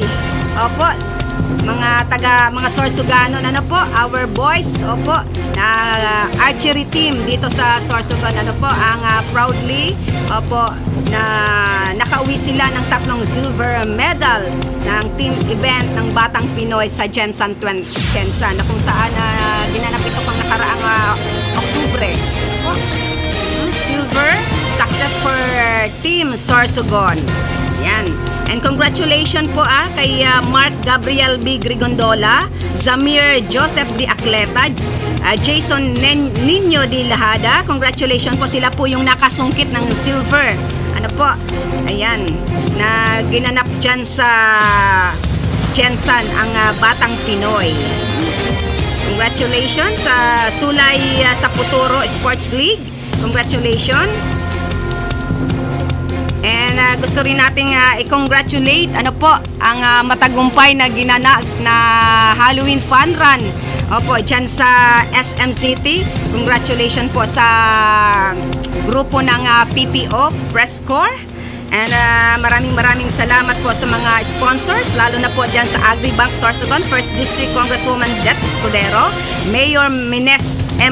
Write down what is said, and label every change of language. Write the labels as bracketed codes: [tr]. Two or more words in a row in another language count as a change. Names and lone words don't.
[tl] Opo, mga Sorsoganon, [en] our boys, [tl] na [en] archery team [tl] dito sa Sorsogon, ang proudly, na nakauwi sila ng 3 [en] silver medal [tl] sa [en] team event [tl] ng Batang Pinoy sa Jensan, na kung saan ginanap ito pang nakaraang Oktubre. [en] Silver, success for Team Sorsogon. [tl] Yan. [en] And congratulations [tl] po kay Mark Gabriel B. Grigondola, Zamir Joseph D. Acleta, Jason Nino D. Lahada. Congratulations po, sila po yung nakasungkit ng silver. Ano po? Ayan, na ginanap dyan sa Jensan ang Batang Pinoy. Congratulations sa Sulay sa Puturo Sports League. Congratulations. And gusto rin nating i-congratulate ang matagumpay na ginanap na Halloween Fun Run. Opo, dyan sa SM City. Congratulations po sa grupo ng PPO Press Corps. And maraming salamat po sa mga sponsors, lalo na po dyan sa Agribank Sorsogon, 1st District Congresswoman Det Escudero, Mayor Mines M.